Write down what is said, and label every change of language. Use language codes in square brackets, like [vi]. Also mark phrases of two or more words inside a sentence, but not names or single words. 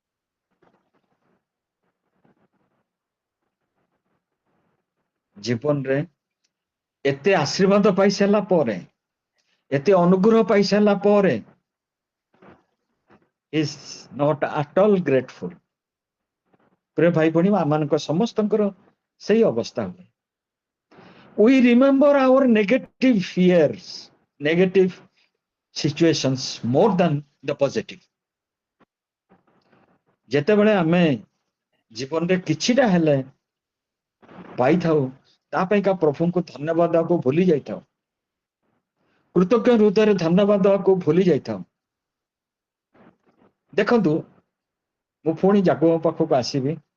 [or] ଜୀବନରେ ଏତେ ଆଶୀର୍ବାଦ ପାଇସାରିଲା ପରେ, ଏତେ ଅନୁଗ୍ରହ ପାଇସାରିଲା ପରେ, [en] is not at all grateful. [or] ପ୍ରିୟ ଭାଇ ଭଉଣୀ, ଆମମାନଙ୍କ ସମସ୍ତଙ୍କର ସେଇ ଅବସ୍ଥା ହୁଏ। [en] We remember our negative fears, negative situations more than the positive. [or] ଯେତେବେଳେ ଆମେ ଜୀବନରେ କିଛିଟା ହେଲେ ପାଇଥାଉ, ତା ପାଇଁକା ପ୍ରଭୁଙ୍କୁ ଧନ୍ୟବାଦ ଦେବାକୁ ଭୁଲି ଯାଇଥାଉ। କୃତଜ୍ଞ ହୃଦୟରେ ଧନ୍ୟବାଦ ଦେବାକୁ ଭୁଲି ଯାଇଥାଉ। ଦେଖନ୍ତୁ, ମୁଁ ପୁଣି ଯାକୋବ ପାଖକୁ ଆସିବି।